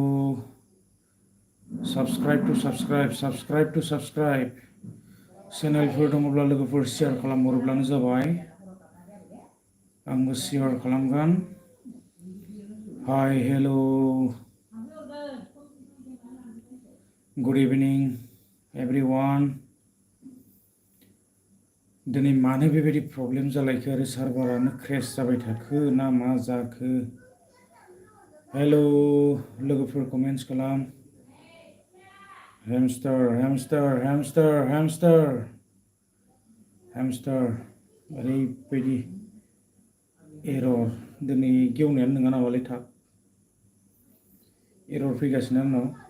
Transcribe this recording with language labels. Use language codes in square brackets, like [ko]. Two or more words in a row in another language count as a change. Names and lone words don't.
[brx] साबस्क्राइब चेनेलफोर दङब्ला लोगोफोर शेयार खालामहरोब्लानो जाबाय आंबो शेयार खालामगोन हाय [en] hello Good evening, everyone. [brx] दिनै मानो बेबायदि प्रब्लेम जालायखो आरो सार्भारानो क्रेश जाबाय थाखो ना मा जाखो? हेलौ लोगोफोर कमेन्ट्स खालाम। हेमस्टार हेमस्टार हेमस्टार हेमस्टार हेमस्टार ओरैबायदि एरर दिनै गेवनायानो नङा नामालै थाब एरर फैगासिनो आंनाव